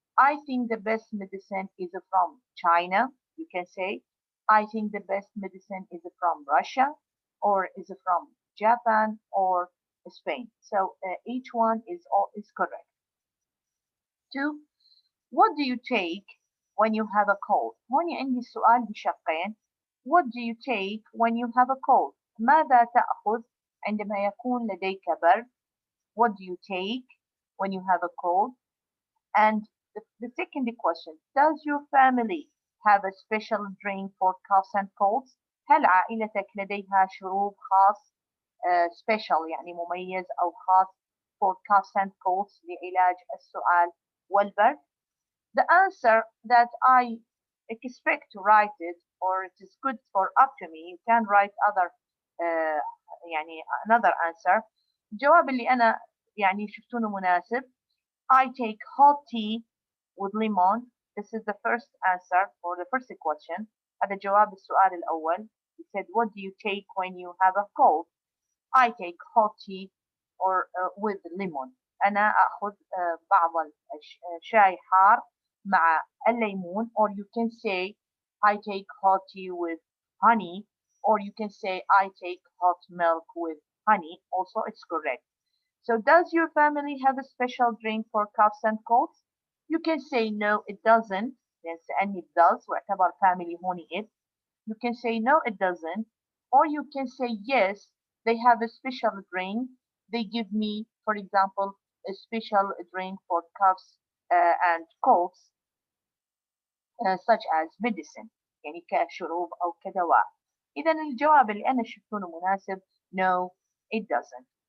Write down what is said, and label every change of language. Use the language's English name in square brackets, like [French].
[English] I think the best medicine is from China. You can say I think the best medicine is from Russia or is from Japan or Spain. So each one is correct. Two, what do you take when you have a cold? [Arabic] هون عندي السؤال بشقين. [English] What do you take when you have a cold? [Arabic] ماذا تأخذ عندما يكون لديك برد? [English] What do you take when you have a cold? And the second question, does your family have a special drink for coughs and colds? [Arabic] هل عائلتك لديها شروب خاص special يعني مميز أو خاص [English] for coughs and colds [Arabic] لعلاج السعال والبرد? [English] The answer that I expect to write it or it is good for up to me, you can write other يعني another answer. [Arabic] الجواب اللي أنا يعني شفتونه مناسب [English] I take hot tea with lemon. This is the first answer for the first question. [Arabic] هذا جواب السؤال الأول. [English] He said, what do you take when you have a cold? I take hot tea or with lemon. [Arabic] أنا أخذ بعض الشاي حار مع الليمون. [English] Or you can say I take hot tea with honey. Or you can say I take hot milk with honey. Also, it's correct. So does your family have a special drink for coughs and colds? You can say no, it doesn't. Yes, and it does. [Arabic] واعتبر [English] family هوني it. You can say no, it doesn't. Or you can say yes, they have a special drink. They give me, for example, a special drink for coughs and colds, such as medicine. [Arabic] يعني كشروب أو كدواء. إذا الجواب اللي أنا شفتونه مناسب [English] no, it doesn't.